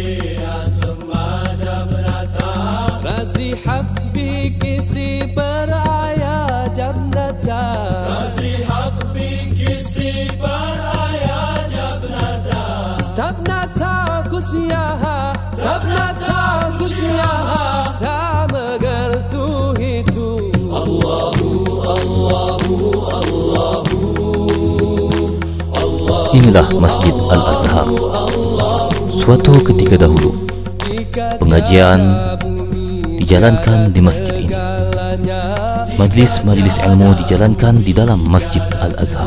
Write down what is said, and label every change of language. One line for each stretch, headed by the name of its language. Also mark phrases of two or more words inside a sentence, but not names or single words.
Hindi: आसमां जब न था रज़ी हक भी किसी पर आया जब न था रज़ी हक भी किसी पर आया जब न था तब न था कुछ यहाँ तब न था कुछ यहाँ था मगर तू ही तू अल्लाहू अल्लाहू अल्लाहू
Malay: Inilah Masjid Al-Azhar. Suatu ketika dahulu, pengajian dijalankan di masjid ini. Majlis-majlis ilmu dijalankan di dalam Masjid Al-Azhar.